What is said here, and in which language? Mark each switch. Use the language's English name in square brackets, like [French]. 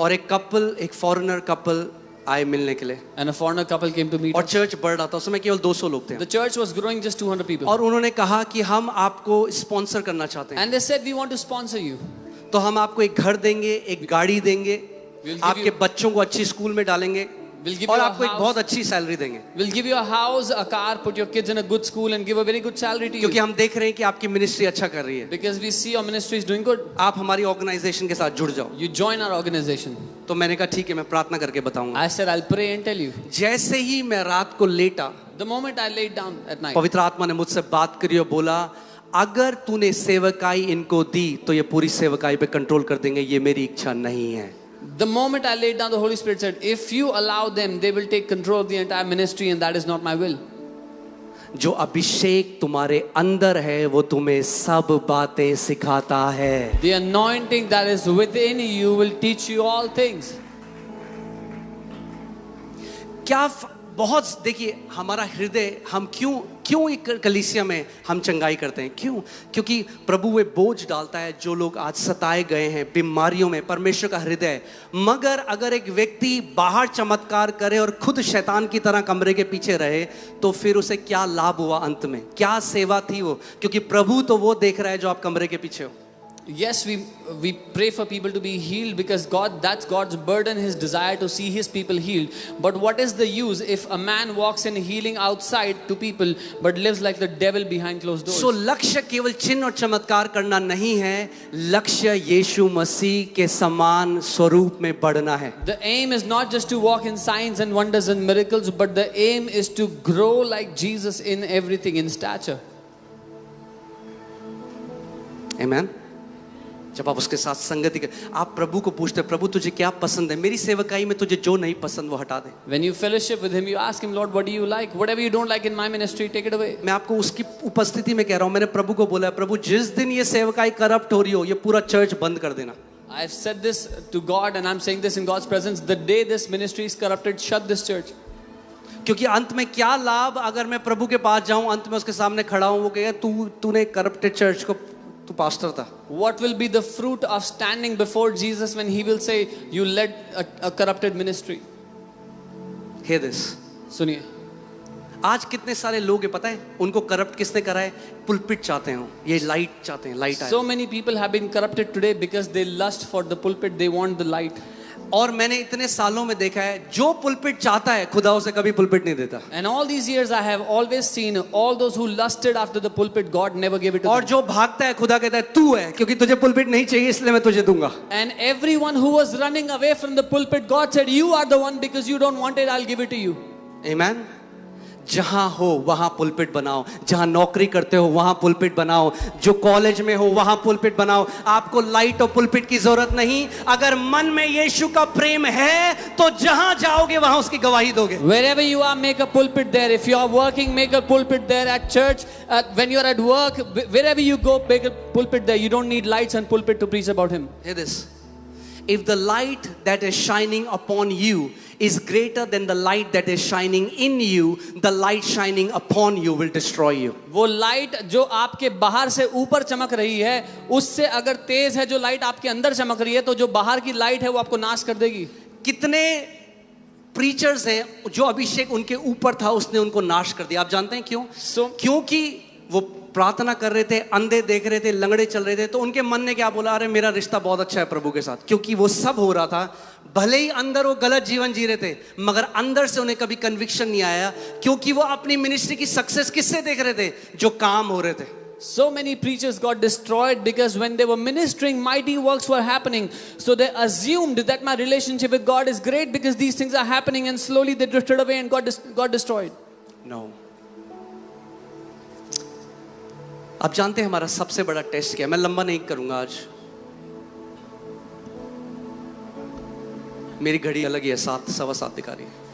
[Hindi] और एक कपल, एक फॉरेनर कपल आए मिलने के लिए. [English] And a foreigner couple came to meet [Hindi] और [English] us. [Hindi] चर्च बढ़ रहा था. उस समय केवल 200 लोग थे. [English] The church was growing just 200 people. [Hindi] और उन्होंने कहा कि हम आपको स्पॉन्सर करना चाहते हैं. [English] And they said, we want to sponsor you. [Hindi] तो हम आपको एक घर देंगे, एक गाड़ी देंगे, आपके बच्चों को अच्छी स्कूल में डालेंगे और आपको एक बहुत अच्छी सैलरी देंगे. [English] We'll give you a house, a car, put your kids in a good school and give a very good salary to you. [Hindi] क्योंकि हम देख रहे हैं कि आपकी मिनिस्ट्री अच्छा कर रही है. [English] Because we see your ministry is doing good. [Hindi] आप हमारी ऑर्गेनाइजेशन के साथ जुड़ जाओ. [English] You join our organization. [Hindi] तो मैंने कहा ठीक है, मैं प्रार्थना करके बताऊंगा. [English] I said, I'll pray and tell you. [Hindi] जैसे ही मैं रात को लेटा, [English] The moment I laid down at night, [Hindi] पवित्र आत्मा ने मुझसे बात करी और बोला, अगर तूने सेवकाई इनको दी तो ये पूरी सेवकाई पे कंट्रोल कर देंगे, ये मेरी इच्छा नहीं है. [English] the moment I laid down, the Holy Spirit said, if you allow them, they will take control of the entire ministry and that is not my will. [Hindi] जो अभिषेक तुम्हारे अंदर है वो तुम्हें सब बातें सिखाता है. [English] The anointing that is within you will teach you all things. [Hindi] क्या बहुत देखिए हमारा हृदय, हम क्यों एक कलीसिया में हम चंगाई करते हैं? क्यों? क्योंकि प्रभु वे बोझ डालता है जो लोग आज सताए गए हैं बीमारियों में, परमेश्वर का हृदय. मगर अगर एक व्यक्ति बाहर चमत्कार करे और खुद शैतान की तरह कमरे के पीछे रहे तो फिर उसे क्या लाभ हुआ? अंत में क्या सेवा थी वो? क्योंकि प्रभु तो वो देख रहा है जो आप कमरे के पीछे हो. [English] Yes, we pray for people to be healed because that's God's burden, His desire to see His people healed. But what is the use if a man walks in healing outside to people but lives like the devil behind closed doors? So [Hindi] लक्ष्य केवल चिन्ह और चमत्कार करना नहीं है, लक्ष्य यीशु मसीह के समान स्वरूप में बढ़ना है. [English] The aim is not just to walk in signs and wonders and miracles, but the aim is to grow like Jesus in everything, in stature. Amen. [Hindi] जब आप उसके साथ संगति कर, आप प्रभु को पूछते हैं, प्रभु तुझे क्या पसंद है? मेरी सेवकाई में तुझे जो नहीं पसंद वो हटा दे. [English] When you fellowship with Him, you ask Him, Lord, what do you like? Whatever you don't like in my ministry, take it away. [Hindi] मैं आपको उसकी उपस्थिति में कह रहा हूँ. मैंने प्रभु को बोला, प्रभु जिस दिन ये सेवकाई करप्ट हो रही हो, ये पूरा चर्च बंद कर देना. [English] I've said this to God and I'm saying this in God's presence. The day this ministry is corrupted, shut this church. [Hindi] क्योंकि अंत में क्या लाभ अगर मैं प्रभु के पास जाऊं, अंत में उसके सामने खड़ा हूं, वो कहेगा तूने करप्टेड चर्च को, तू पास्टर था. [English] What will be the fruit of standing before Jesus when He will say, you led a corrupted ministry? Hear this. [Hindi] सुनिए, आज कितने सारे लोग हैं पता है, उनको करप्ट किसने करा है? पुलपिट चाहते हो, ये लाइट चाहते हैं, लाइट आए. [English] so many people have been corrupted today because they lust for the pulpit, they want the light. [Hindi] और मैंने इतने सालों में देखा है, जो पुलपिट चाहता है खुदा उसे कभी पुलपिट नहीं देता. [English] And all these years I have always seen all those who lusted after the pulpit, God never gave it to [Hindi] और [English] them. [Hindi] जो भागता है खुदा कहता है तू है, क्योंकि तुझे पुलपिट नहीं चाहिए इसलिए मैं तुझे दूंगा. [English] And everyone who was running away from the pulpit, God said, you are the one, because you don't want it, I'll give it to you. Amen. [Hindi] जहां हो वहां पुलपिट बनाओ, जहां नौकरी करते हो वहां पुलपिट बनाओ, जो कॉलेज में हो वहां पुलपिट बनाओ। आपको लाइट और पुलपिट की जरूरत नहीं। अगर मन में यीशु का प्रेम है तो जहां जाओगे वहां उसकी गवाही दोगे। [English] Wherever you are, make a pulpit there. If you are working, make a pulpit there. At church, when you are at work, wherever you go, make a pulpit there. You don't need lights and pulpit to preach about Him. Hear this. If the light that is shining upon you is greater than the light that is shining in you, the light shining upon you will destroy you. [Hindi] वो light जो आपके बाहर से ऊपर चमक रही है, उससे अगर तेज है जो लाइट आपके अंदर चमक रही है, तो जो बाहर की लाइट है वो आपको नाश कर देगी। कितने प्रीचर्स हैं जो अभिषेक उनके ऊपर था उसने उनको नाश कर दिया। आप जानते हैं क्यों? क्योंकि वो प्रार्थना कर रहे थे, अंधे देख रहे थे, लंगड़े चल रहे थे, तो उनके मन ने क्या बोला, अरे मेरा रिश्ता बहुत अच्छा है प्रभु के साथ। क्योंकि वो सब हो रहा था, भले ही अंदर वो गलत जीवन जी रहे थे, मगर अंदर से उन्हें कभी कन्विक्शन नहीं आया, क्योंकि वो अपनी मिनिस्ट्री की सक्सेस किससे देख रहे थे? जो काम हो रहे थे। [English] So many preachers got destroyed because when they were ministering, mighty works were happening. So they assumed that my relationship with God is great because these things are happening, and slowly they drifted away and got destroyed. No. [Hindi] आप जानते हैं हमारा सबसे बड़ा test क्या है? मैं लंबा नहीं करूंगा आज, मेरी घड़ी अलग ही है, 7 सवा 7 दिखा रही है।